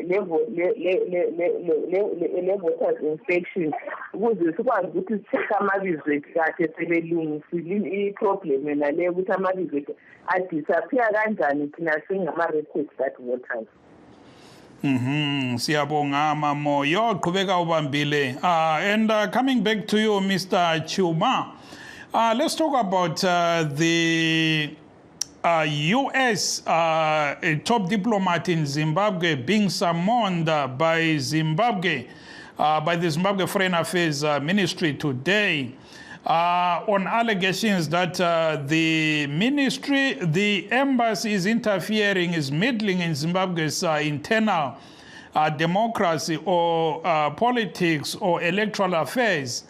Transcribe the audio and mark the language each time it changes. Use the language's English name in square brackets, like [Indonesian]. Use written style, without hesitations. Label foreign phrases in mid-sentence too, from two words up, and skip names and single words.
[Zulu] le [English] voters inspection [Zulu] ukuze sikwazi ukuthi sithekhe amabizo ethu kahle sebelungisile i-problem yona leyo ukuthi amabizo ethu adisappear kanjani thina singama- [English] registered voters. [Zulu] Siyabonga mamo yoqhubeka ubambile [English] and coming back to you Mr. Chuma, let's talk about the U.S. Top diplomat in Zimbabwe being summoned by Zimbabwe, by the Zimbabwe Foreign Affairs Ministry today on allegations that the embassy is interfering, is meddling in Zimbabwe's internal democracy or politics or electoral affairs.